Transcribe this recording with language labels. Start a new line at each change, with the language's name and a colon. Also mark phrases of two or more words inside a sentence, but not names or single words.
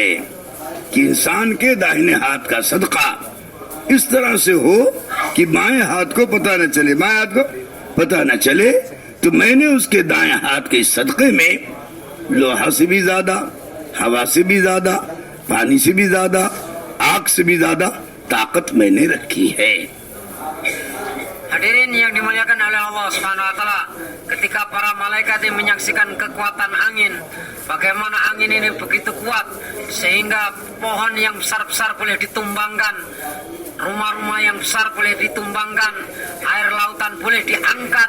Hindi: कि इंसान के दाहिने हाथ का सदका इस तरह से हो कि बाएं हाथ को पता न चले, बाएं हाथ को पता न चले, तो मैंने उसके दाएं हाथ के सदक़े में लोहा से भी ज्यादा, हवा से भी ज्यादा, पानी से भी ज्यादा, आग से भी ज्यादा ताकत मैंने रखी है।
Indonesian: Hadirin yang dimuliakan oleh Allah
Arabic: سبحانه وتعالى,
Indonesian: ketika para malaikat ini menyaksikan kekuatan angin, bagaimana angin ini begitu kuat sehingga pohon yang besar-besar boleh ditumbangkan, rumah-rumah yang besar boleh ditumbangkan, air lautan boleh diangkat.